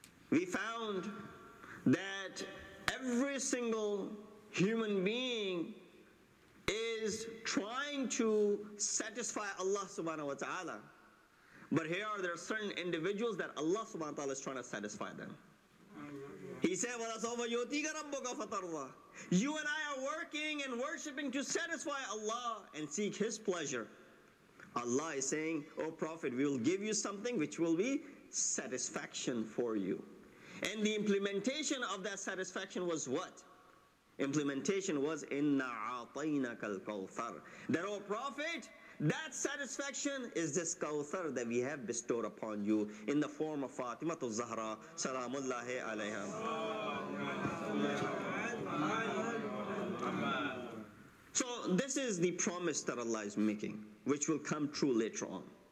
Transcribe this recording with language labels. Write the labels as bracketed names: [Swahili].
[English] We found that every single human being is trying to satisfy Allah subhanahu wa ta'ala. But here there are certain individuals that Allah subhanahu wa ta'ala is trying to satisfy them. He said, [Arabic] وَلَا سَوْفَ يُؤْتِيكَ رَبُّكَ فَتَرْضَى. [English] You and I are working and worshipping to satisfy Allah and seek His pleasure. Allah is saying, O Prophet, we will give you something which will be satisfaction for you. And the implementation of that satisfaction was what? Implementation was [Arabic] إِنَّا عَطَيْنَكَ الْكَوْثَرَ. [English] That, O Prophet, that satisfaction is this Kawthar that we have bestowed upon you in the form of Fatimatu Zahra, Salamullahi alayha. So this is the promise that Allah is making, which will come true later on.